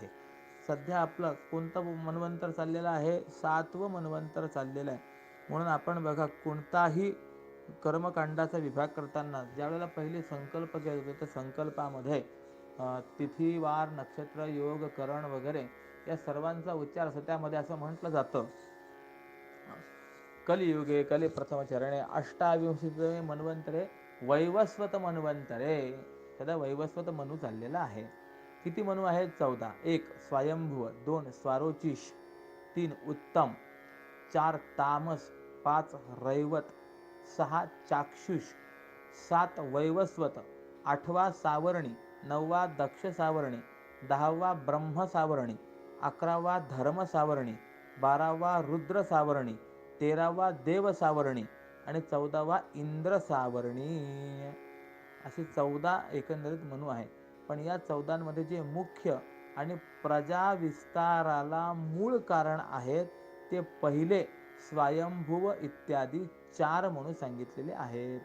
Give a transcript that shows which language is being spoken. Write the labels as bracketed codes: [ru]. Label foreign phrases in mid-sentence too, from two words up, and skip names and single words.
[mr] सध्या आपलं कोणतं मन्वंतर चाललेलं आहे, 7वं मन्वंतर चाललेलं आहे. म्हणून आपण बघा, कोणताही कर्मकांडाचा विभाग करताना ज्यावेळेला पहिले संकल्प केले होते, तर संकल्पामध्ये तिथी, वार, नक्षत्र, योग, करण वगैरे या सर्वांचा उच्चार असतो. त्यामध्ये असं म्हटलं जातं, [sa] कलियुगे कली प्रथम चरणे 28 मन्वंतरे वैवस्वत मन्वंतरे. [mr] सध्या वैवस्वत मनू चाललेला आहे. किती मनू आहेत? 14. 1 स्वयंभुव, 2 स्वारोचिष, 3 उत्तम, 4 तामस, 5 रैवत, 6 चाक्षुष, 7 वैवस्वत, 8वा सावर्णी, 9वा दक्ष सावर्णी, 10वा ब्रह्म सावर्णी, 11वा धर्म सावर्णी, 12वा रुद्र सावर्णी, 13वा देव सावर्णी आणि 14वा इंद्र सावर्णी. असे 14 एकंदरीत मनू आहे. पण या 14मध्ये जे मुख्य आणि प्रजा विस्ताराला मूळ कारण आहेत ते पहिले स्वयंभुव इत्यादी 4 म्हणून सांगितलेले आहेत.